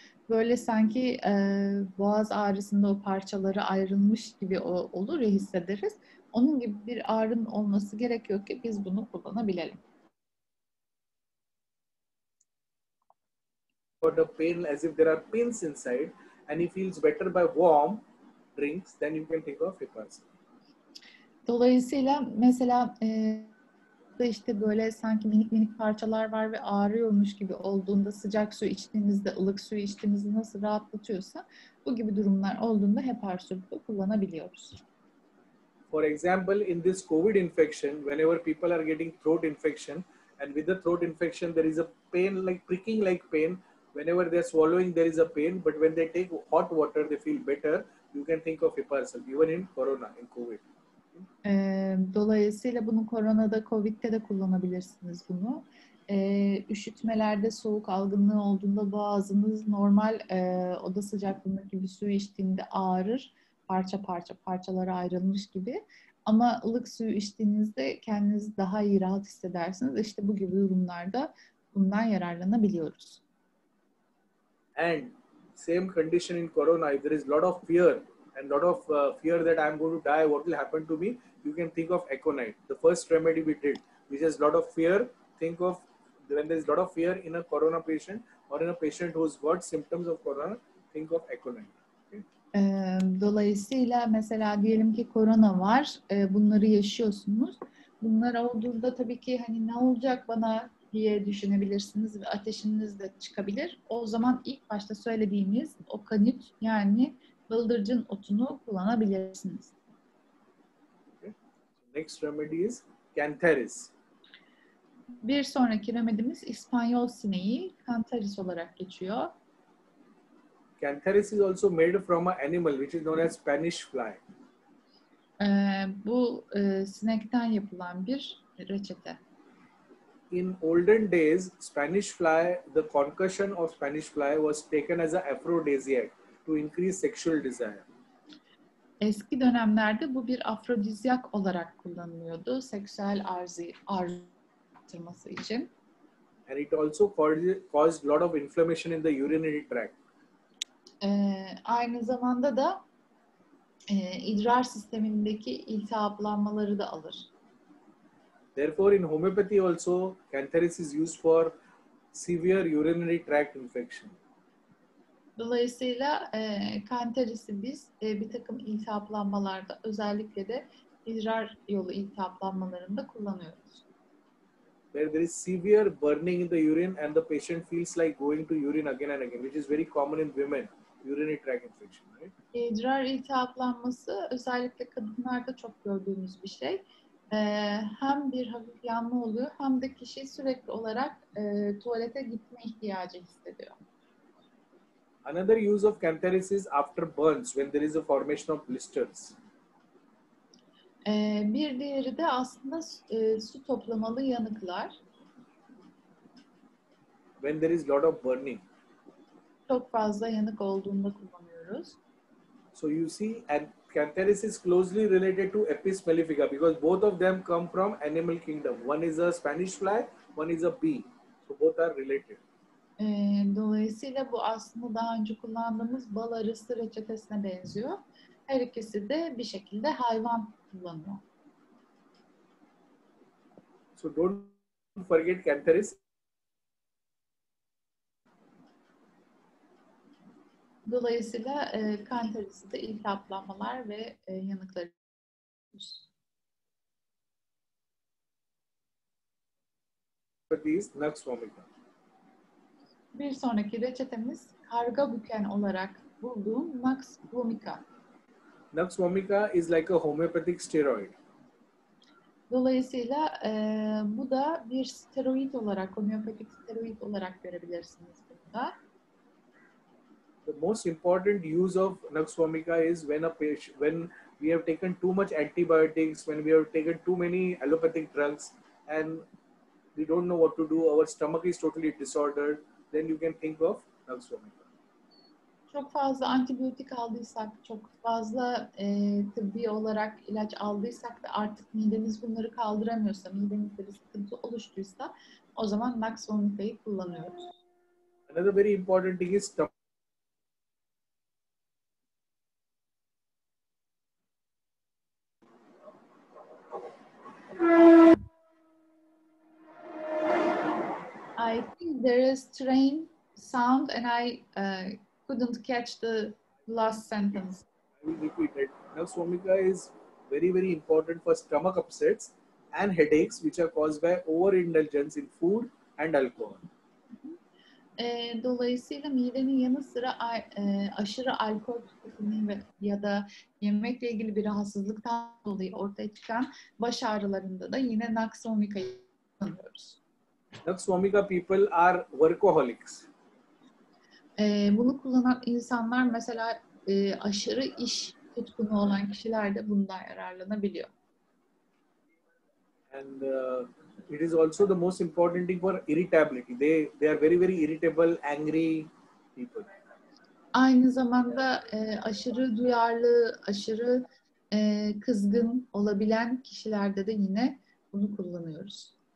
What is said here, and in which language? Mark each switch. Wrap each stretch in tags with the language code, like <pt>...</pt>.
<tr>Böyle sanki boğaz ağrısında o parçaları ayrılmış gibi olur ya, hissederiz. Onun gibi bir ağrının olması gerekiyor ki biz bunu kullanabilelim.</tr> <en>got a pain as if there are pins inside, and he feels better by warm drinks, then you can think of heparin.</en> <tr>Dolayısıyla mesela işte böyle sanki minik minik parçalar var ve ağrıyormuş gibi olduğunda sıcak su içtiğinizde, ılık su içtiğinizde nasıl rahatlatıyorsa bu gibi durumlar olduğunda hepar sürüpü kullanabiliyoruz.</tr> <en>For example, in this COVID infection, whenever people are getting throat infection, and with the throat infection, there is a pain, like pricking like pain. Whenever they're swallowing, there is a pain, but when they take hot water, they feel better. You can think of Heparsol, even in Corona, in COVID.</en> <tr>Dolayısıyla bunu koronada, Covid'de de kullanabilirsiniz bunu. Üşütmelerde, soğuk algınlığı olduğunda boğazınız normal oda sıcaklığındaki bir suyu içtiğinde ağrır. Parça parça, parçalara ayrılmış gibi. Ama ılık suyu içtiğinizde kendinizi daha iyi rahat hissedersiniz. İşte bu gibi durumlarda bundan yararlanabiliyoruz.</tr> <en>And same condition in Corona, if there is lot of fear and lot of fear that I'm going to die, what will happen to me? You can think of Aconite, the first remedy we did, which has lot of fear. Think of when there is lot of fear in a Corona patient or in a patient who's got symptoms of Corona, think of Aconite. Okay?</en> <tr>Dolayısıyla mesela diyelim ki korona var, bunları yaşıyorsunuz. Bunlar olduğunda tabii ki hani ne olacak bana diye düşünebilirsiniz ve ateşiniz de çıkabilir. O zaman ilk başta söylediğimiz o kanüt yani bıldırcın otunu kullanabilirsiniz.</tr> <en>Okay. Next remedy is Cantharis.</en> <tr>Bir sonraki remedimiz İspanyol sineği, Cantharis olarak geçiyor.</tr> <en>Cantharis is also made from an animal which is known as Spanish fly.</en> <tr>Bu sinekten yapılan bir reçete.</tr> <en>In olden days, Spanish fly, the concussion of Spanish fly was taken as an aphrodisiac to increase sexual desire.</en> <tr>Eski dönemlerde bu bir afrodizyak olarak kullanılıyordu. Seksüel arzu arttırması için.</tr> <en>And it also caused a lot of inflammation in the urinary tract.</en> <tr>Aynı zamanda da idrar sistemindeki iltihaplanmaları da alır.</tr> <en>Therefore, in homeopathy also, Cantharis is used for severe urinary tract infection.</en> <tr>Dolayısıyla Cantharis'i biz bir takım iltihaplanmalarda özellikle de idrar yolu iltihaplanmalarında kullanıyoruz.</tr> <en>Where there is severe burning in the urine and the patient feels like going to urine again and again, which is very common in women, urinary tract infection, right?</en> <tr>İdrar iltihaplanması özellikle kadınlarda çok gördüğümüz bir şey. Hem bir hafif yanma oluyor hem de kişi sürekli olarak tuvalete gitme ihtiyacı hissediyor.</tr> <en>Another use of Cantharis is after burns when there is a formation of blisters.</en> <tr>Bir diğeri de aslında su toplamalı yanıklar.</tr> <en>When there is lot of burning.</en> <tr>Çok fazla yanık olduğunda kullanıyoruz.</tr> <en>So you see, and Cantharis is closely related to Apis mellifica because both of them come from animal kingdom. One is a Spanish fly, one is a bee. So both are related.</en> <tr>Dolayısıyla bu aslında daha önce kullandığımız bal arısı reçetesine benziyor. Her ikisi de bir şekilde hayvan kullanıyor.</tr> <en>So don't forget Cantharis.</en> <tr>Dolayısıyla Cantharis'i de iltihaplanmalar ve yanıklar.</tr> <en>Nux vomica.</en> <tr>Bir sonraki reçetemiz karga büken olarak bulduğum Nux vomica.</tr> <en>Nux vomica is like a homeopathic steroid.</en> <tr>Dolayısıyla bu da bir steroid olarak, homeopatik steroid olarak görebilirsiniz burada.</tr> <en>The most important use of Nux vomica is when we have taken too much antibiotics, when we have taken too many allopathic drugs, and we don't know what to do. Our stomach is totally disordered. Then you can think of Nux vomica.</en> <tr>Çok fazla antibiyotik aldıysak, çok fazla tıbbi olarak ilaç aldıysak ve artık midemiz bunları kaldıramıyorsa, midemizde bir sıkıntı oluştuysa o zaman Nux vomica'yı kullanıyoruz.</tr> <en>Another very important thing is stomach. I think there is sound and I couldn't catch the last sentence. I will repeat it. Nux vomica is very, very important for stomach upsets and headaches, which are caused by overindulgence in food and alcohol.</en> <tr>Dolayısıyla midenin yanı sıra aşırı alkol tüketimi ya da yemekle ilgili bir rahatsızlıktan dolayı ortaya çıkan baş ağrılarında da yine Nux vomica'yı kullanıyoruz.</tr> <en>Nux vomica people are workaholics.</en> <tr>Bunu kullanan insanlar mesela aşırı iş tutkunu olan kişiler de bundan yararlanabiliyor.</tr> <en>And it is also the most important thing for irritability. They are very, very irritable, angry people.</en> <tr>Aynı zamanda aşırı duyarlı, aşırı kızgın olabilen kişilerde de yine bunu kullanıyoruz.</tr>